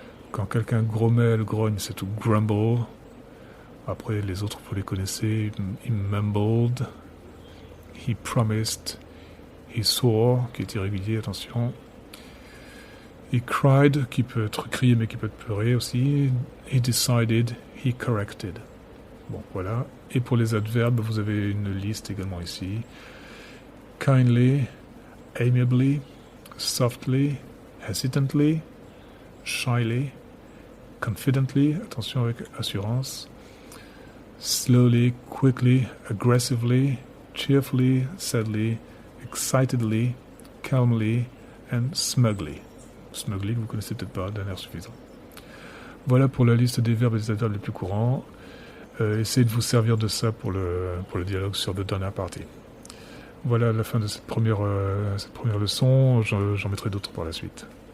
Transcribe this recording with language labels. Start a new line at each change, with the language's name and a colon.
French: Quand quelqu'un grommelle, grogne, c'est
English: to grumble.
French: Après les autres, vous les connaissez.
English: He mumbled. He promised. He swore,
French: qui est irrégulier, attention.
English: He cried,
French: qui peut être crié mais qui peut être pleuré aussi.
English: He decided, he corrected.
French: Bon, voilà. Et pour les adverbes, vous avez une liste également ici.
English: Kindly, amiably, softly, hesitantly, shyly, confidently,
French: attention avec assurance,
English: slowly, quickly, aggressively, cheerfully, sadly, excitedly, calmly, and smugly.
French: Smugly, vous connaissez peut-être pas, d'un air suffisant. Voilà pour la liste des verbes et des adverbes les plus courants. Essayez de vous servir de ça pour le dialogue sur
English: the dinner party.
French: Voilà la fin de cette première leçon. J'en mettrai d'autres par la suite.